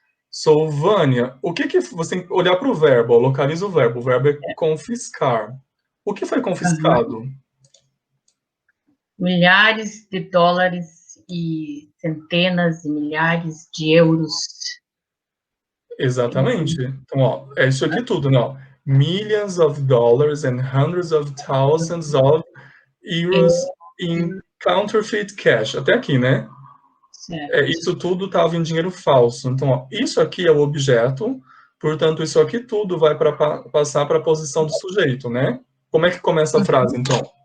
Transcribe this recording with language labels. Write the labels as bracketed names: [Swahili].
[Portuguese] So, Vânia, o que você tem que olhar para o verbo, localiza o verbo é confiscar. O que foi confiscado? Milhares de dólares e centenas de milhares de euros. Exatamente. Então, ó, é isso aqui tudo, né? Ó. [English] Millions of dollars and hundreds of thousands of euros in counterfeit cash. [Portuguese] Até aqui, né? Certo. Isso tudo estava em dinheiro falso. Então, ó, isso aqui é o objeto, portanto, isso aqui tudo vai passar para a posição do sujeito, né? Como é que começa a frase, então?